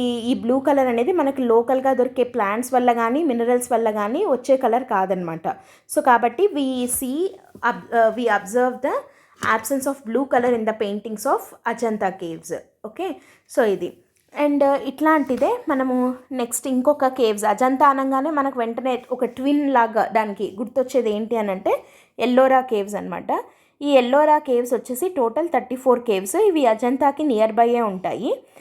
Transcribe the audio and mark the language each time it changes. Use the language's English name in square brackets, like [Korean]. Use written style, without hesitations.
[Telugu] ఈ blue colour అనేది మనకి లోకల్గా దొరికే ప్లాంట్స్ వల్ల కానీ మినరల్స్ వల్ల కానీ వచ్చే కలర్ కాదనమాట. సో కాబట్టి [English] We observe the absence of blue color in the paintings of Ajanta caves. [Telugu] Okay, so ఇది. అండ్ ఇట్లాంటిదే మనము నెక్స్ట్ ఇంకొక కేవ్స్, అజంతా అనగానే మనకు వెంటనే ఒక ట్విన్ లాగా దానికి గుర్తొచ్చేది ఏంటి అని అంటే ఎల్లోరా కేవ్స్ అనమాట. ఈ ఎల్లోరా కేవ్స్ వచ్చేసి టోటల్ 34 కేవ్స్. ఇవి అజంతాకి నియర్ బైయే ఉంటాయి.